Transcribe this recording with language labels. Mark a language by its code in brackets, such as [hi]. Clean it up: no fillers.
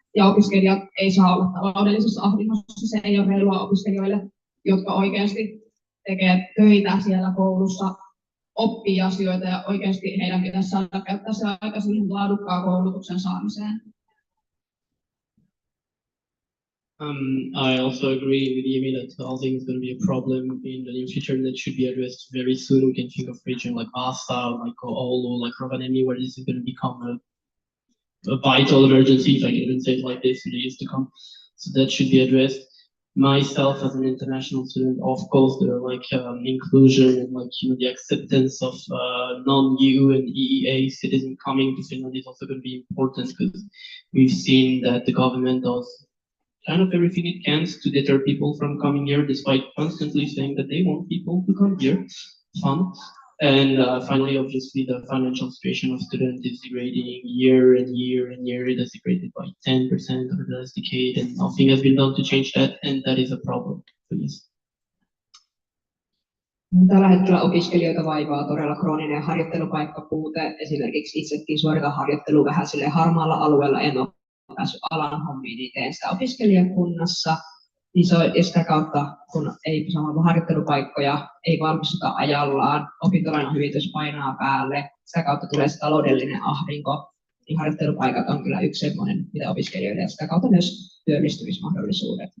[fi] Ja opiskelijat ei saa olla taloudellisessa ahdingossa, se ei ole reilua opiskelijoille, jotka oikeasti tekee töitä siellä koulussa, oppii asioita ja oikeasti heidän pitäisi saada käyttää se aika siihen laadukkaan koulutuksen saamiseen. [en] I also agree with Yemi that housing is going to be a problem in the near future that should be addressed very soon. We can think of region like Vasa, like Oulu, like Rovaniemi, where this is going to become a vital emergency, if I can even say it like this, in the years to come. So that should be addressed. Myself as an international student, of course, the inclusion and the acceptance of non-EU and EEA citizens coming to Finland is also going to be important, because we've seen that the government does kind of everything it can to deter people from coming here, despite constantly saying that they want people to come here. Fun. And finally, obviously, the financial situation of students is degrading year and year and year. It has degraded by 10% over the last decade, and nothing has been done to change that, and that is a problem. Please. [fi] Tällä hetkellä opiskelijoita vaivaa todella krooninen harjoittelupaikkapuute. Esimerkiksi itsekin suoritan harjoittelua vähän sille harmaalla alueella, en ole päässyt alan hommiin, niin teen sitä opiskelijakunnassa. Niin se on, ja sitä kautta, kun ei saa harjoittelupaikkoja, ei valmistuta ajallaan, opintolainan hyvitys painaa päälle, sitä kautta tulee se taloudellinen ahdinko, niin harjoittelupaikat on kyllä yksi semmoinen, mitä opiskelijoille, ja sitä kautta myös työllistymismahdollisuudet.